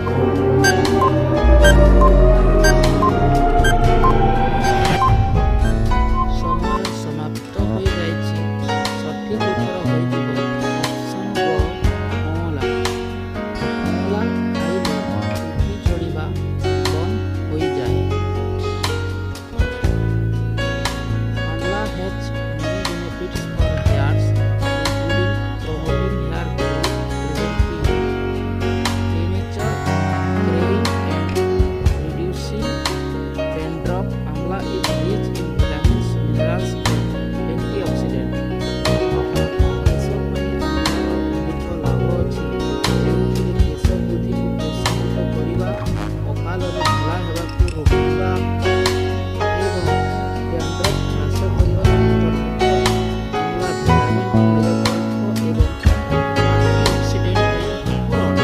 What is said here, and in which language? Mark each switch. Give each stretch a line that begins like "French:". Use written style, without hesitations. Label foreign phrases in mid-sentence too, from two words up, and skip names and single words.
Odia: ସମୟ ସମାପ୍ତ ହୋଇଯାଇଛି। ସଠିକ୍ ଉତ୍ତର ହୋଇଯିବ ଅପସନ୍ ଗ ଅଁଳା। ଅଁଳା ଖାଇଲେ ଚୁଟି ଝଡ଼ିବା ବନ୍ଦ ହୋଇଯାଏ।
English: Amla has many benefits for hairs, including promoting hair growth, preventing premature graying and reducing dandruff. Amla is rich in vitamins, minerals and antioxidants.
Odia: କେଶ ପାଇଁ ଆମ୍ଲାର ଅନେକ ଲାଭ ଅଛି, ଯେଉଁଥିରେ କେଶ ବୃଦ୍ଧିକୁ ପ୍ରୋତ୍ସାହିତ କରିବା, ଅକାଳରେ ଧଳା ହେବାକୁ ରୋକିବା ଏବଂ ଡ୍ୟାଣ୍ଡ୍ରଫ୍ ହ୍ରାସ କରିବା ଅନ୍ତର୍ଭୁକ୍ତ। ଆମ୍ଲା ଭିଟାମିନ୍, ନିରୋଧକ ଏବଂ ଆଣ୍ଟିଅକ୍ସିଡେଣ୍ଟରେ ଭରପୁର ଅଟେ।